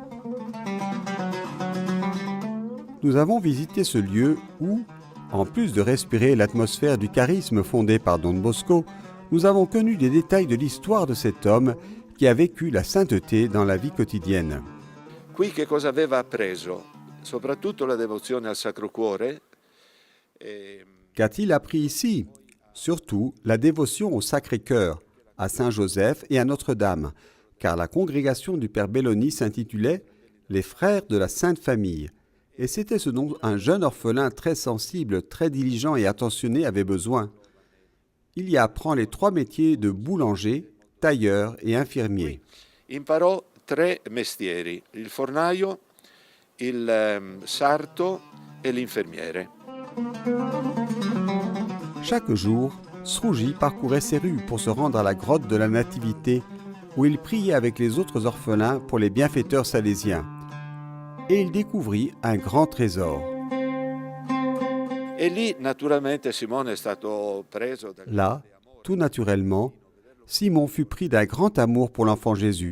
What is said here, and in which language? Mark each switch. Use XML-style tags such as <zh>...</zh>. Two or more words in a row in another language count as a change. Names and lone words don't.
<fr>Nous avons visité ce lieu où, en plus de respirer l'atmosphère du charisme fondé par Don Bosco, nous avons connu des détails de l'histoire de cet homme qui a vécu la sainteté dans la vie quotidienne.</fr> <it>Qui che cosa aveva appreso? Soprattutto la devozione al Sacro Cuore.</it> <fr>Qu'a-t-il appris ici ? Surtout la dévotion au Sacré-Cœur, à Saint-Joseph et à Notre-Dame, car la congrégation du Père Belloni s'intitulait « Les Frères de la Sainte Famille ». Et c'était ce dont un jeune orphelin très sensible, très diligent et attentionné avait besoin. Il y apprend les 3 métiers de boulanger, tailleur et infirmier.</fr> <it>Imparò 3 mestieri, il fornaio, il sarto e l'infermiere.</it> <fr>Chaque jour, Srouji parcourait ces rues pour se rendre à la grotte de la Nativité, où il priait avec les autres orphelins pour les bienfaiteurs salésiens. Et il découvrit un grand trésor. Là, tout naturellement, Simon fut pris d'un grand amour pour l'enfant Jésus.</fr>